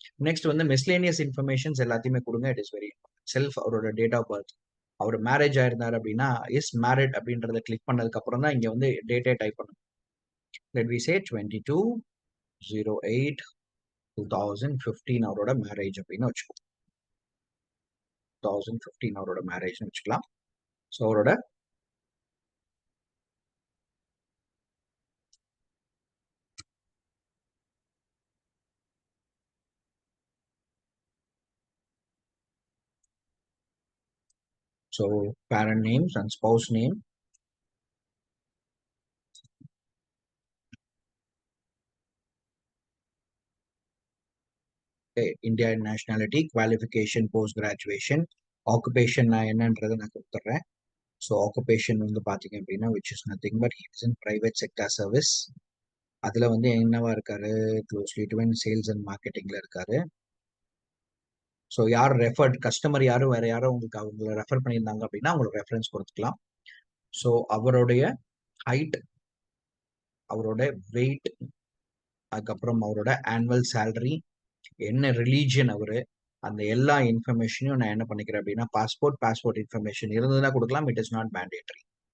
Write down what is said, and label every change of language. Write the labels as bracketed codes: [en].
[ta] Next வந்து miscellaneous informations எல்லாத்தையுமே கொடுங்க. [en] it is very self, [ta] அவரோட date of birth, our marriage ஆயிருந்தார் அப்படின்னா இஸ் மேரிட் அப்படின்றத கிளிக் பண்ணதுக்கு அப்புறம் தான் இங்க வந்து டேட்டே டைப் பண்ணணும். [en] let we say [ta] 22/08/2015 அவரோட மேரேஜ் அப்படின்னு வச்சுக்கோ. 2015 அவரோட மேரேஜ்னு வச்சுக்கலாம். [en] so [ta] அவரோட [en] parent names and spouse name, Indian nationality, qualification, post graduation, occupation [ta] நான் என்னன்றதை நான் கொடுத்துட்றேன். [en] so occupation [ta] வந்து பார்த்தீங்க அப்படின்னா [en] which is nothing but he is in private sector service. [ta] அதில் வந்து என்னவா இருக்காரு, க்ளோஸ்லி டு சேல்ஸ் அண்ட் மார்க்கெட்டிங்ல இருக்காரு. ஸோ யார் ரெஃபர்ட் கஸ்டமர் யாரும் வேற யாரும் உங்களுக்கு அவங்களை ரெஃபர் பண்ணியிருந்தாங்க அப்படின்னா அவங்களுக்கு ரெஃபரன்ஸ் கொடுத்துக்கலாம். ஸோ அவருடைய ஹைட், அவரோட வெயிட், அதுக்கப்புறம் அவரோட ஆனுவல் சேலரி, என்ன ரிலீஜியன் அவரு, அந்த எல்லா இன்ஃபர்மேஷனையும் நான் என்ன பண்ணிக்கிறேன் அப்படின்னா பாஸ்போர்ட் இன்ஃபர்மேஷன் இருந்ததுன்னா கொடுக்கலாம். [en] It is not mandatory.